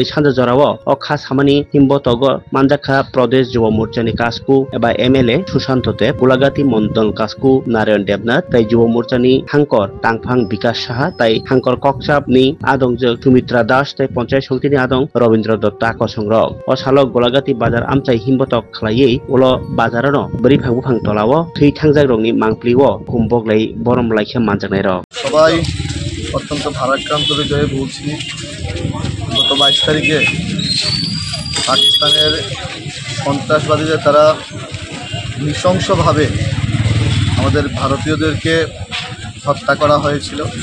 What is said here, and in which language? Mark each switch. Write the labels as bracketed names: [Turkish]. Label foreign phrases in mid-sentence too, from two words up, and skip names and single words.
[Kok Borok] सानजा जराव अ खास हामानि हिमबतक मानजाखा प्रदेश युवा मोर्चानि कासकु एबा एमएलए सुशांत देव गलागाती मंडल कासकु नारायण देबनाथ ताई युवा मोर्चानि हांकर टांगफां विकास साहा ताई हांकर कक्साबनि आदंजों सुमित्रा दास ताई पंचायत समितिनि आदं रवीन्द्र दत्त आकसंरक अ सालक गलागाती बाजार आमचाय हिमबतक खालायै उलो बाजारानो बोरै फांबो तलाव थै थांजाक रंनि मांप्लिव कुम्बकलाई बरम लाइखा मानजानाय रक [Bangla] সবাই অত্যন্ত ভারাক্রান্ত হৃদয়ে বলছি গত 22 তারিখে পাকিস্তানের সন্ত্রাসবাদীদের তারা নৃশংসভাবে আমাদের ভারতীয়দেরকে হত্যা করা হয়েছিল।